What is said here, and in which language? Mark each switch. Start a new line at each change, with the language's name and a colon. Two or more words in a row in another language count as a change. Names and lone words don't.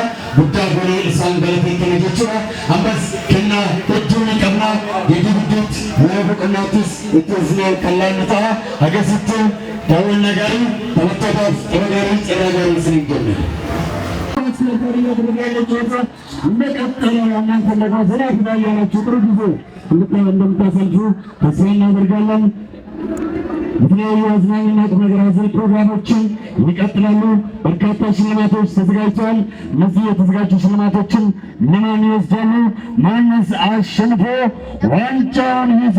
Oromo: Guddaa goonee isaan galateeffannaa jechuudha. Ammas kennaa hedduu ni qabna. Giddu gidduutti mana boqonnaattis itti ufnee kan laannu ta'a. Akkasitti daawwannaa gaarii taphattootaaf tapha gaarii carraa gaarii isiniif kenna.
Amharic: እንደቀጠለ እናንተ ደግሞ ዘና ያላችሁ ጥሩ ጊዜ እንደምታሳልፉ ተስፋ እናደርጋለን። የተለያዩ አዝናኝና ቁም ነገር አዘል ፕሮግራሞችን ይቀጥላሉ። በርካታ ሽልማቶች ተዘጋጅተዋል። እነዚህ የተዘጋጁ ሽልማቶችን ለማን ይወስዳሉ፣ ማንስ አሸንፎ ዋንጫውን ይዞ